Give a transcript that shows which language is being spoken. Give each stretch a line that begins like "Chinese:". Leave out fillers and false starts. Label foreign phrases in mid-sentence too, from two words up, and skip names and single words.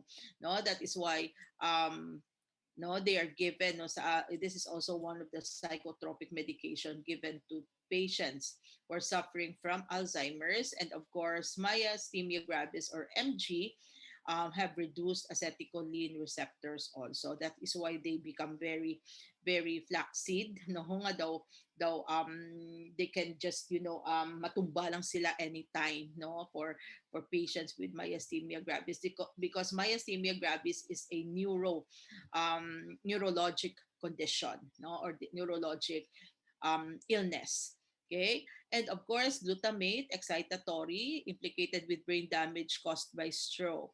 English: No, that is why no, they are given, no, this is also one of the psychotropic medication given to patients who are suffering from Alzheimer's. And of course, myasthenia gravis, or MG, have reduced acetylcholine receptors also. That is why they become very, very flaccid. No,
Hiligaynon: nga daw
English: they can just
Hiligaynon: matumba lang sila
English: anytime, no, for patients with myasthenia gravis, because myasthenia gravis is a neurologic condition, no, or neurologic illness. Okay, and of course, glutamate, excitatory, implicated with brain damage caused by stroke.